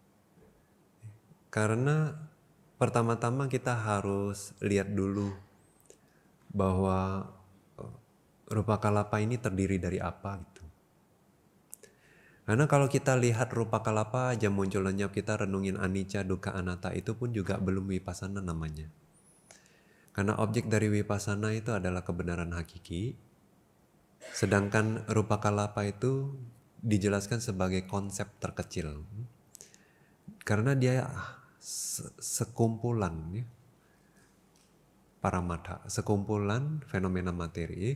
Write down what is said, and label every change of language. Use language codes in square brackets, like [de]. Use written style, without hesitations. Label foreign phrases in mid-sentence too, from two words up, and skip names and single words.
[id] Karena pertama-tama kita harus lihat dulu bahwa [pi] rupa kalapa [id] ini terdiri dari apa gitu. Karena kalau kita lihat [pi] rupa kalapa [id] aja muncul lenyap, kita renungin [pi] anicca, dukkha, anatta, [id] itu pun juga belum vipassana namanya. Karena objek dari vipassana itu adalah kebenaran hakiki. Sedangkan [pi] rupa kalapa [id] itu dijelaskan sebagai konsep terkecil. Karena dia sekumpulan ya, paramatha, sekumpulan fenomena materi.